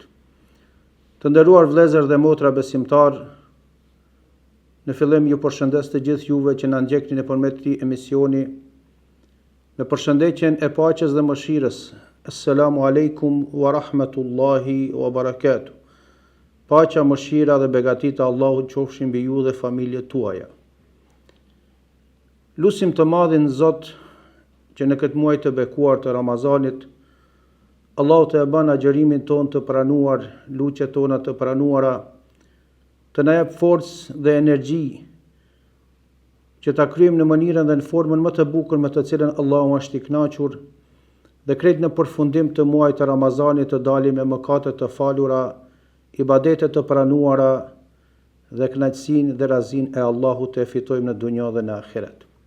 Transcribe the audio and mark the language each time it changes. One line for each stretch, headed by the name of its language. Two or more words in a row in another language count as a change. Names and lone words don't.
Albanian: Të nderuar vëllezër dhe motra besimtar, në fillim ju përshëndes të gjithë juve që na ndjekni nëpërmjet këtij emisioni me përshëndetjen e paqes dhe mëshirës.
Arabic: السلام عليكم ورحمة الله وبركاته.
Albanian: Paqja, mëshira dhe begatita Allahut qofshin mbi ju dhe familjet tuaja. Lusim të madhin Zot që në këtë muaj të bekuar të Ramazanit, Allahu të e bën agjërimin ton të pranuar, luqet tona të pranuara, të na jap forcë dhe energji që ta kryejmë në mënyrën dhe në formën më të bukur me të cilën Allahu është I kënaqur, dhe krejt në përfundim të muajit të Ramazanit të dalim me mëkate të falura, ibadete të pranuara dhe kënaqësinë dhe razinë e Allahut të fitojmë në dunjë dhe në ahiret.